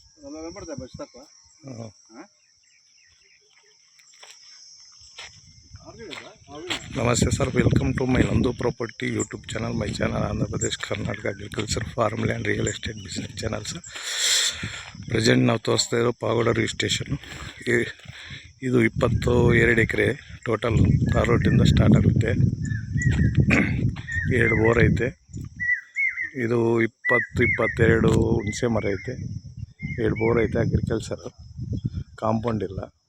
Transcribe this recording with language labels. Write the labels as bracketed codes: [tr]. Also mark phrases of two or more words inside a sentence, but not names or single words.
[en] नमस्ते सर, welcome to my Nandu Property YouTube channel. my channel Andhra Pradesh Karnataka agriculture farm land real estate business channel sir. [kn] प्रेजेंट ನಾವು ತೋರಿಸ್ತಾ ಇರೋ ಪಾವಗಡ ರಿಜಿಸ್ಟ್ರೇಷನ್. ಇದು 22 ಎಕರೆ ಟೋಟಲ್ ತಾರ್ ರೋಡಿಂದ ಸ್ಟಾರ್ಟ್ ಆಗುತ್ತೆ. 2 ಬೋರ್ ಐತೆ. ಇದು 22 ಹುಣಸೆ ಮರ ಐತೆ. 2 ಬೋರ್ ಐತೆ. [en] agriculture compound [kn] ಇಲ್ಲ.